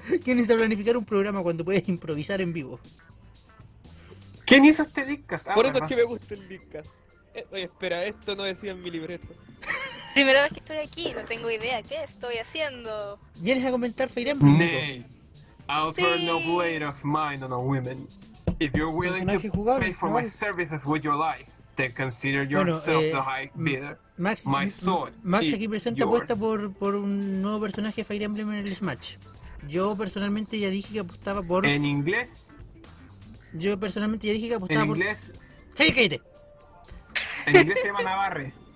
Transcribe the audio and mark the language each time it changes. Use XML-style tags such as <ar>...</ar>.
<es>¿Quién necesita planificar un programa cuando puedes improvisar en vivo? ¿Quién hizo este Linkas? Por eso es que me gusta el Linkas. Oye, espera, esto no decía en mi libreto. Primera vez que estoy aquí, no tengo idea qué estoy haciendo. ¿Vienes a comentar Fire Emblem?</es> <en>I'll turn no blade of mine on a woman. If you're willing to pay for my services with your life, then consider yourself the high bidder. My sword.</en> <es>Max aquí presenta apuesta por un nuevo personaje de Fire Emblem en el Smash. Yo personalmente ya dije que apostaba por. ¿En inglés? Yo personalmente ya dije que apostaba ¿En por. ¿En inglés? ¡Sí, cállate! En inglés se llama Navarre.</es>